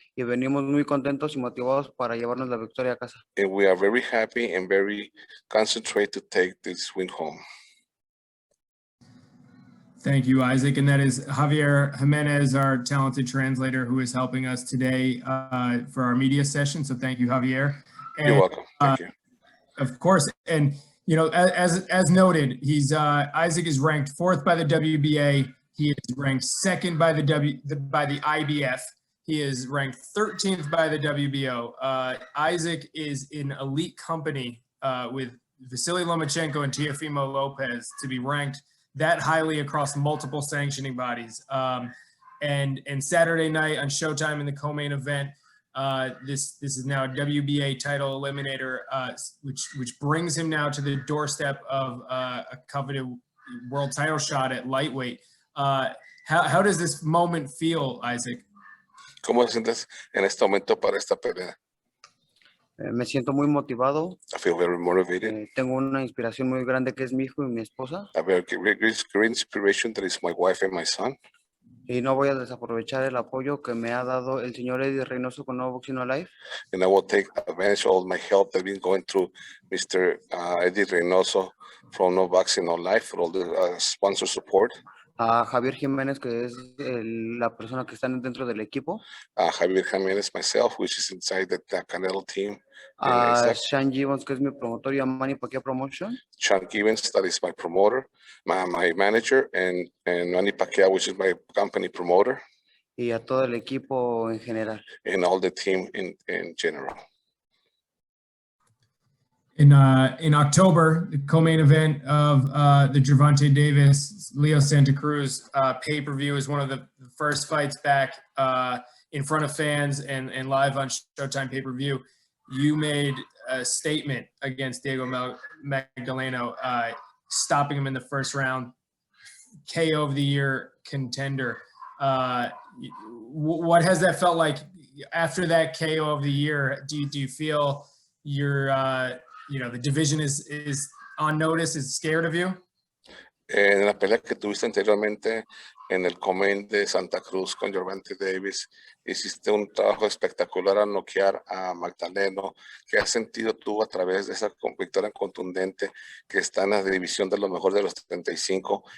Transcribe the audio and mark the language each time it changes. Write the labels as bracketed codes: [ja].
[es] Y venimos muy contentos y motivados para llevarnos la victoria a casa. [en] And we are very happy and very concentrated to take this win home. Thank you, Isaac. And that is Javier Jimenez, our talented translator, who is helping us today for our media session. So thank you, Javier. And, You're welcome. Thank you. Of course. And, as noted, Isaac is ranked 4th by the WBA. He is ranked 2nd by the IBF. He is ranked 13th by the WBO. Isaac is in elite company with Vasily Lomachenko and Teofimo Lopez to be ranked that highly across multiple sanctioning bodies. And Saturday night on Showtime in the co-main event, this is now a WBA title eliminator, which brings him now to the doorstep of a coveted world title shot at lightweight. How does this moment feel, Isaac? [es] ¿Cómo te sientes en este momento para esta pelea? Me siento muy motivado. [en] I feel very motivated. [es] Tengo una inspiración muy grande que es mi hijo y mi esposa. [en] I have a great inspiration that is my wife and my son. [es] Y no voy a desaprovechar el apoyo que me ha dado el señor Eddie Reynoso con Nuevo Boxing Alive. [en] And I will take advantage of all my help that I've been going through Mr. Eddie Reynoso from No Boxing No Life for all the sponsor support. [es] A Javier Jiménez, que es la persona que está dentro del equipo. [en] Javier Jiménez, myself, which is inside the Canelo team. [es] A Sean Gibbons, que es mi promotor, y a Manny Pacquiao Promotion. [en] Sean Gibbons, that is my promoter, my manager, and Manny Pacquiao, which is my company promoter. [es] Y a todo el equipo en general. [en] And all the team in general. In October, the co-main event of the Gervonta Davis, Leo Santa Cruz pay-per-view is one of the first fights back in front of fans and live on Showtime pay-per-view. You made a statement against Diego Magdaleno, stopping him in the first round, KO of the year contender. What has that felt like after that KO of the year? Do you feel you're the division is on notice, is scared of you? [es] En la pelea que tuviste anteriormente en el Comain de Santa Cruz con David Davis, hiciste un trabajo espectacular al noquear a Magdaleno. ¿Qué has sentido tú a través de esa victoria contundente que está en la división de lo mejor de los 35?